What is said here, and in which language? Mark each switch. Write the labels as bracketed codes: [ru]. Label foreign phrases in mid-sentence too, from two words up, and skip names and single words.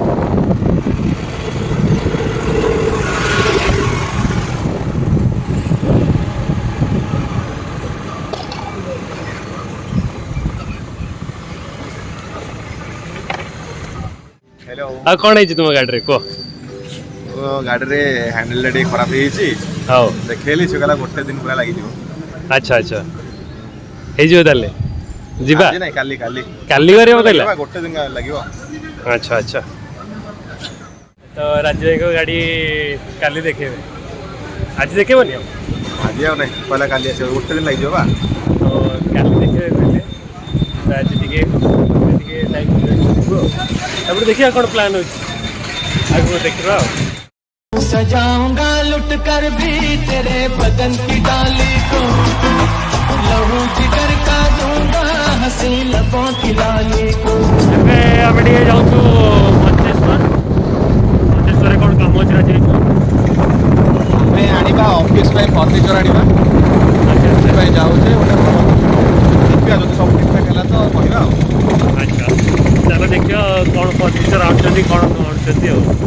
[en] हेलो [or] ଆଉ କ'ଣ ହେଇଛି ତୁମ ଗାଡ଼ିରେ କୁହ। ଗାଡ଼ି ରେ ହ୍ୟାଣ୍ଡେଲ୍ ଟି ଖରାପ ହେଇଛି ହଉ ଦେଖେଇଲି ସେ କହିଲା ଗୋଟେ ଦିନ ପୁରା ଲାଗିଯିବ। ଆଚ୍ଛା ଆଚ୍ଛା ହେଇଯିବ ତାହେଲେ, ଯିବା ଆଜି ନାଇଁ କାଲି କାଲି କାଲି କରିବା କହିଲା। ଗୋଟେ ଦିନ ଲାଗିବ। ଆଚ୍ଛା ଆଚ୍ଛା, ତ ରାଜୁ ଭାଇଙ୍କ ଗାଡ଼ି କାଲି ଦେଖେଇବେ, ଆଜି ଦେଖେଇବନି ଆଉ। ଆଜି ଆଉ ନାଇଁ କହିଲା କାଲି ଆସିବ, ଗୋଟେ ଦିନ ଲାଗିଯିବ ବା। ତ କାଲି ଦେଖେଇବେ କହିଲେ, ତ ଆଜି ଟିକେ ଟାଇମ୍ ଯିବ ଆଉ। ତାପରେ ଦେଖିବା କ'ଣ ପ୍ଲାନ୍ ଅଛି, ଆଗକୁ ଦେଖିବା ଆଉ। [hi] सजाऊंगा लुट कर भी तेरे बदन की डाली को लहू जिगर का दूंगा हंसी लबों की लाली को। [or] ଏବେ ଆମେ ଟିକେ ଯାଉଛୁ ମଞ୍ଚେଶ୍ୱରରେ କ'ଣ କାମ ଅଛି ରାଜି ହେଇଛୁ। ଆମେ ଆଣିବା ଅଫିସ ପାଇଁ ଫର୍ଣ୍ଣିଚର ଆଣିବା, ଆଚ୍ଛା ସେଥିପାଇଁ ଯାଉଛେ। ଗୋଟେ ଦେଖିବା ଯଦି ସବୁ ଠିକଠାକ ହେଲା ତ କହିବା ଆଉ। ଆଚ୍ଛା, ଚାଲ ଦେଖିବା କ'ଣ ଫର୍ଣ୍ଣିଚର ଆଣୁଛନ୍ତି, କ'ଣ ଆଣୁଛନ୍ତି ଆଉ।